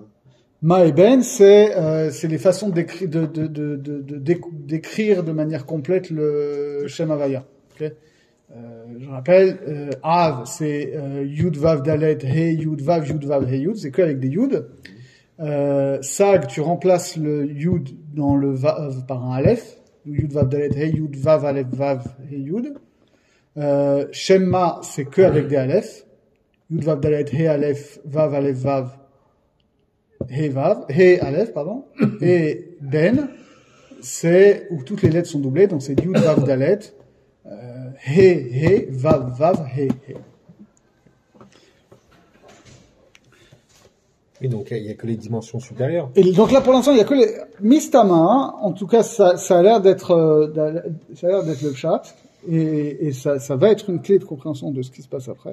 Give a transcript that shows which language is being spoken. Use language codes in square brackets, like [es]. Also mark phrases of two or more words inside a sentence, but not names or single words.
[fr] Ma et Ben, c'est les façons d'écrire de manière complète le [he] שם הוי"ה. [fr] Okay? Je rappelle, Av, c'est [he] יוד ויו דלת, הא יוד ויו, הא יוד, [fr] c'est que avec des Yud. Sag, tu remplaces le Yud dans le Vav par un Aleph. [he] יוד ויו דלת הא יוד ויו אלף ויו הא יוד. [fr] Shemma, c'est que avec des Aleph. [he] יוד ויו דלת הא אלף ויו אלף ויו הא ויו הא אלף, [fr] pardon. Et Ben, c'est où toutes les lettres sont doublées, donc c'est [he] יוד ויו דלת הא הא ויו ויו הא הא. [fr] Oui, donc il n'y a que les dimensions supérieures. Et donc là, pour l'instant, il y a que les Mistama, hein. En tout cas, ça a l'air d'être le pshat, et ça va être une clé de compréhension de ce qui se passe après.